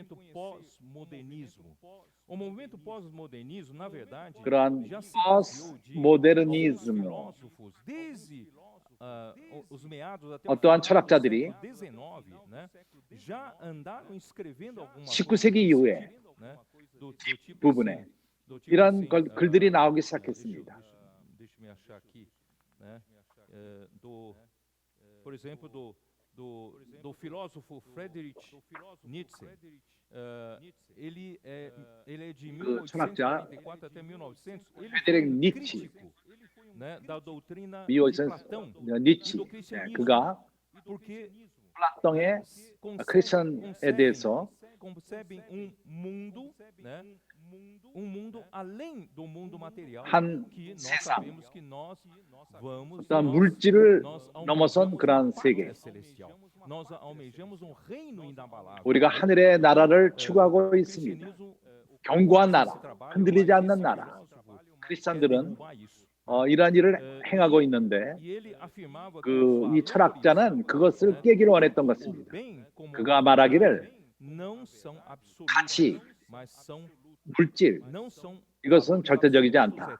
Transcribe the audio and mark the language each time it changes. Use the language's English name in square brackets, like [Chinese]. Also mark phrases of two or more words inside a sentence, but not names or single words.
[Korean] 그러한 포스모더니즘으로 어떠한 철학자들이 19세기 이후에 부분에 이런 글들이 나오기 시작했습니다. [Portuguese] Por exemplo, do filósofo Friedrich Nietzsche. Ele é de 1844 até 1900. [Korean] 프레드릭 니치, [Portuguese] Da doutrina [Korean] 미국 [Portuguese] de Platão, [Korean] 니치, [Portuguese] do cristianismo. [Korean] 그가 [Portuguese] Porque [Korean] 플라톤의 크리스천에 대해서 [Portuguese] concebem mundo, né? Mundo além do mundo material, [Korean] 한 [Portuguese] que nós [Korean] 세상, [Portuguese] sabemos que nós vamos [Korean] 어떤 물질을 넘어선 [Portuguese] almejamos [Korean] 그러한 [Portuguese] uma [Korean] 세계. [Portuguese] pátria celestial. Nós almejamos reino inabalável. [Korean] 우리가 하늘의 나라를 추구하고 있습니다. 견고한 나라, 흔들리지 않는 나라. 크리스천들은 이러한 일을 행하고 있는데 이 철학자는 그것을 깨기를 원했던 것입니다. 그가 말하기를 가치, 물질, 이것은 절대적이지 않다.